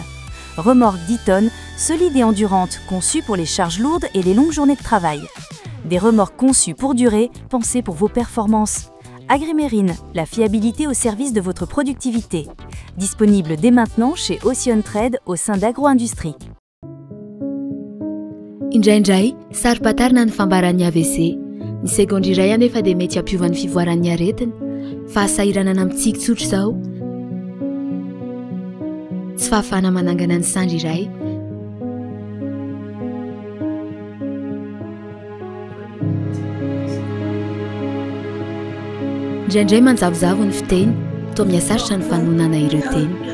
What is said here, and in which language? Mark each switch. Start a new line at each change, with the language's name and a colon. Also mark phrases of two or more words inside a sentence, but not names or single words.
French: Remorque 10 tonnes, solide et endurante, conçue pour les charges lourdes et les longues journées de travail. Des remorques conçues pour durer, pensées pour vos performances. Agrimarine, la fiabilité au service de votre productivité. Disponible dès maintenant chez Ocean Trade au sein d'Agro-Industrie.
Malagasy: Indraindray, saro-patarina ny fambaran'ny AVC. Ny segondy iray any efa dia mety hampiovan'ny fivoaran'ny aretina. Fahasahiranana amintsika tsotra izao. Tsy fahafahana manangana ny sandry iray. Indraindray manjavozavo ny fiteny, toa mihasarotra ny fanonana ireo teny.